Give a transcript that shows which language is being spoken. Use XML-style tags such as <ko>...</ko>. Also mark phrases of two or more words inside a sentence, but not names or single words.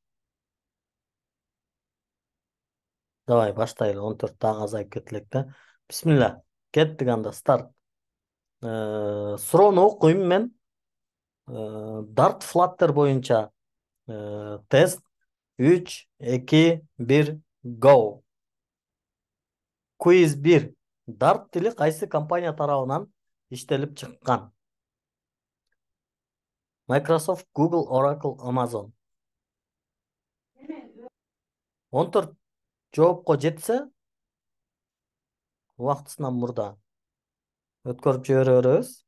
<ky>Давай баштайлы, 14 дагы азайып кетелек да. Бисмилла. Кеттик анда, старт. Суроону окуйм мен. Dart Flutter боюнча тест. 3, 2, 1, go. Quiz 1. Dart тили кайсы компания тарабынан иштелип чыккан? Microsoft, Google, Oracle, Amazon. 14 жоопко жетсе, убактысынан мурда өткөрүп жибере беребиз.</ky>